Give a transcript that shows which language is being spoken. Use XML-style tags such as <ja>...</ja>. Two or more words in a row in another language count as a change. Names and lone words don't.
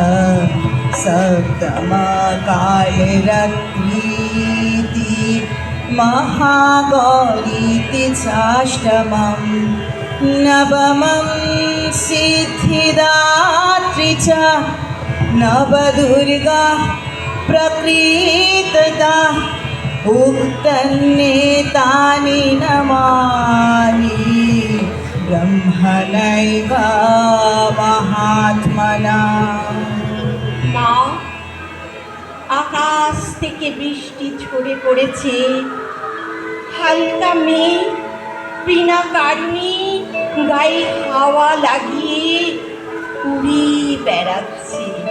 <sa>सप्तमकालरात्रीति महागौरीति चाष्टमं नवमं सिद्धिदात्री च नवदुर्गा प्रकृतिता उक्तन्नेतानि नमानि ब्रह्मणैव महात्मना।</sa> <bn>মা, আকাশ থেকে বৃষ্টি ঝরে পড়েছে, হালকা মেঘ বিনা কারণে গায়ে হাওয়া লাগিয়ে উড়ে বেড়াচ্ছে।</bn>